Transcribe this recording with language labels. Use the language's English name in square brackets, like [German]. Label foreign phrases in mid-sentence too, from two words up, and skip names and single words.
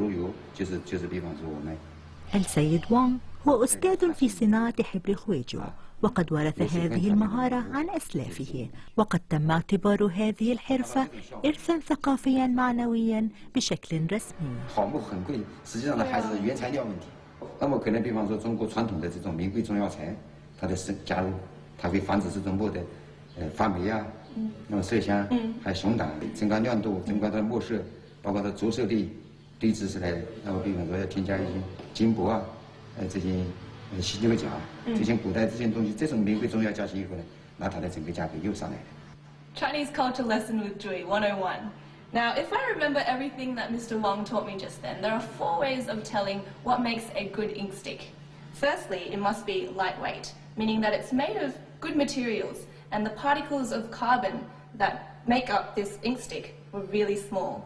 [Arabic] السيد وانغ هو أستاذ في صناعة حبر خويجو، وقد ورث هذه المهارة عن أسلافه، وقد تم اعتبار هذه الحرفة إرثا ثقافيا معنويا بشكل رسمي. [Chinese] 好木很贵，实际上呢还是原材料问题。那么可能比方说中国传统的这种名贵中药材，它的加入，它会防止这种木的发霉啊，那么麝香，还有熊胆，增高亮度，增高它的墨色，包括它着色的对质之类的。那么比方说要添加一些金箔啊，这些犀牛角，这些古代这些东西，这种名贵中药加起以后呢，那它的整个价格又上来了。 [English] Chinese Culture Lesson with Joy 101. Now, if I remember everything that Mr. Wong taught me just then, there are 4 ways of telling what makes a good ink stick. Firstly, it must be lightweight, meaning that it's made of good materials, and the particles of carbon that make up this ink stick were really small.